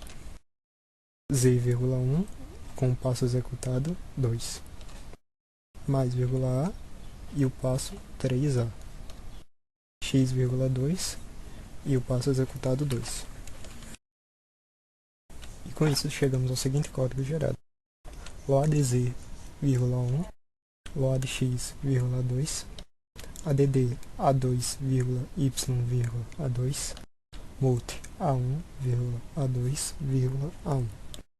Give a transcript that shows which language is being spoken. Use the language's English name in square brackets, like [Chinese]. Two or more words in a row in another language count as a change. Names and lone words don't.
[Portuguese] Z,1 com o passo executado 2. Mais, A e o passo 3A. X,2 e o passo executado 2. E com isso chegamos ao seguinte código gerado. [English] loadz,1, loadx,2, add A2,y,A2, multi A1,A2,A1.